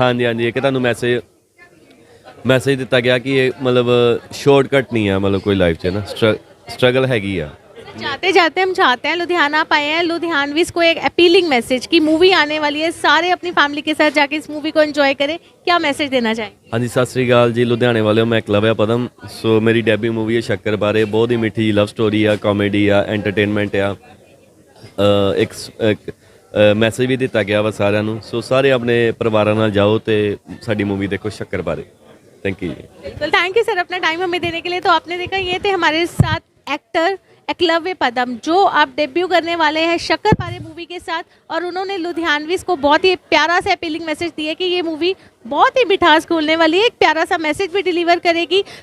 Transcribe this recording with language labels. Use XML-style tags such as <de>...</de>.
<pa>ਹਾਂਜੀ, ਇੱਕ ਤੁਹਾਨੂੰ ਮੈਸੇਜ ਦਿੱਤਾ ਗਿਆ ਕਿ ਇਹ ਮਤਲਬ ਸ਼ਾਰਟਕਟ ਨਹੀਂ ਆ, ਮਤਲਬ ਕੋਈ ਲਾਈਫ 'ਚ ਨਾ ਸਟਰਗਲ ਹੈਗੀ ਆ।</pa> <hi>जाते जाते हम चाहते हैं, लुधियाना आप आए हैं, लुधियानवीज को एक अपीलिंग मैसेज की मूवी आने वाली है, सारे अपनी फैमिली के साथ जाके इस मूवी को एंजॉय करें, क्या मैसेज देना चाहेंगे?</hi> <pa>ਹਾਂਜੀ ਸਤਿ ਸ੍ਰੀ ਅਕਾਲ ਜੀ ਲੁਧਿਆਣੇ ਵਾਲਿਓ, ਮੈਂ ਇਕਲਵਿਆ ਪਦਮ। ਸੋ ਮੇਰੀ ਡੈਬਿਊ ਮੂਵੀ ਹੈ ਸ਼ੱਕਰ ਬਾਰੇ, ਬਹੁਤ ਹੀ ਮਿੱਠੀ ਲਵ ਸਟੋਰੀ ਆ, ਕਾਮੇਡੀ ਆ, ਐਂਟਰਟੇਨਮੈਂਟ ਆ। ਇੱਕ ਮੈਸੇਜ ਵੀ ਦਿੱਤਾ ਗਿਆ ਵਾ ਸਾਰਿਆਂ ਨੂੰ। ਸੋ ਸਾਰੇ ਆਪਣੇ ਪਰਿਵਾਰਾਂ ਨਾਲ ਜਾਓ ਤੇ ਸਾਡੀ ਮੂਵੀ ਦੇਖੋ ਸ਼ੱਕਰ ਬਾਰੇ।</pa> <hi>Thank you. बिल्कुल, थैंक यू सर अपना टाइम हमें देने के लिए। तो आपने देखा ये थे हमारे साथ एक्टर एकलव्य पदम, जो आप डेब्यू करने वाले हैं शक्कर पारे मूवी के साथ, और उन्होंने लुधियानवीज को बहुत ही प्यारा सा अपीलिंग मैसेज दिया कि ये मूवी बहुत ही मिठास खोलने वाली है, एक प्यारा सा मैसेज भी डिलीवर करेगी।</hi>